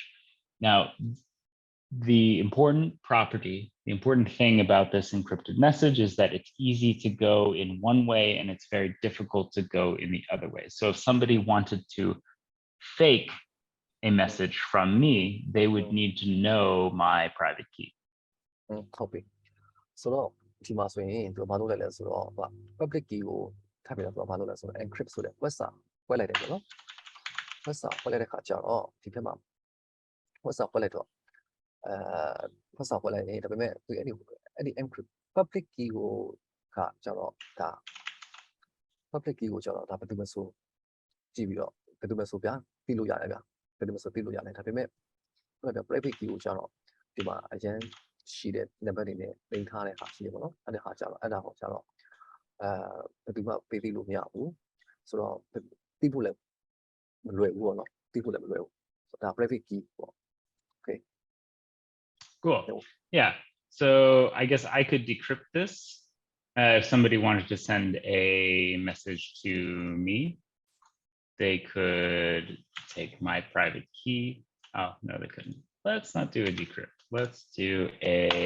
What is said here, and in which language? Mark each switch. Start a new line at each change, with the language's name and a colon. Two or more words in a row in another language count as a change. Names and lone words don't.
English: Now, the important property, the important thing about this encrypted message is that it's easy to go in one way and it's very difficult to go in the other way. So if somebody wanted to fake a message from me, they would need to know my private key. Copy. So
Burmese: ဒီမှာဆိုရင်သူဘာလုပ်လဲလဲဆိုတော့
English: public key
Burmese: ကိုထပ်ပြီးတော့ဘာလုပ်လဲဆိုတော့ encrypt ဆိုတဲ့
English: web server
Burmese: ဖွင့်လိုက်တယ်ပေါ့နော်
English: web server
Burmese: ဖွင့်လိုက်တဲ့ခါကျတော့ဒီဘ က်မှာ
English: web server
Burmese: ဖွင့်လိုက်တော့
English: web server
Burmese: ဖွင့်လိုက်ရင်ဒါပေမဲ့သူအဲ့ဒီ
English: encrypt public key
Burmese: ကိုကကျတော့ဒါ
English: public key
Burmese: ကိုကျတော့ဒါဘယ်သူမှဆိုကြည့်ပြီးတော့ဘယ်သူမှဆိုဗျာသိလို့ရတယ်ဗျာဘယ်သူမှဆိုသိလို့ရတယ်ဒါပေမဲ့ဟုတ်တယ်
English: private key
Burmese: ကိုကျတော့ဒီမှာအရင်ရှိတဲ့ number တွေနဲ့လိမ့်ထားတဲ့ဟာရှိတယ်ပေါ့နော်အဲ့ဒါဟာကျတော့ဘယ်သူမှပေးသိလို့မရဘူးဆိုတော့သိဖို့လည်းမလွယ်ဘူးပေါ့နော်သိဖို့လည်းမလွယ်ဘူးဆိုတော့ဒါ
English: private key
Burmese: ပေါ့ okay
English: cool yeah so I guess I could decrypt this if somebody wanted to send a message to me they could take my private key oh no they couldn't let's not do a decrypt let's do a